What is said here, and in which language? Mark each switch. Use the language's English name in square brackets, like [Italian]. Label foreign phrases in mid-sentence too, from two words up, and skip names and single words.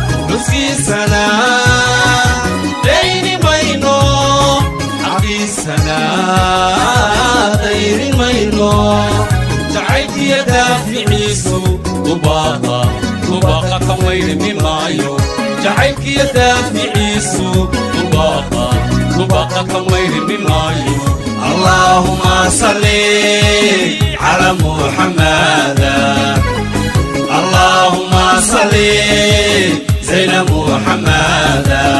[Somali] Ruskiisana Sanaa dayri mayno. Jacaylkiya daaficiisu dubaaqa, dubaaqa ka mayrmi maayo. Jacaylkiya daaficiisu dubaaqa, dubaaqa ka mayrmi maayo. [Arabic] اللهم صل على محمد. اللهم صل زين محمد.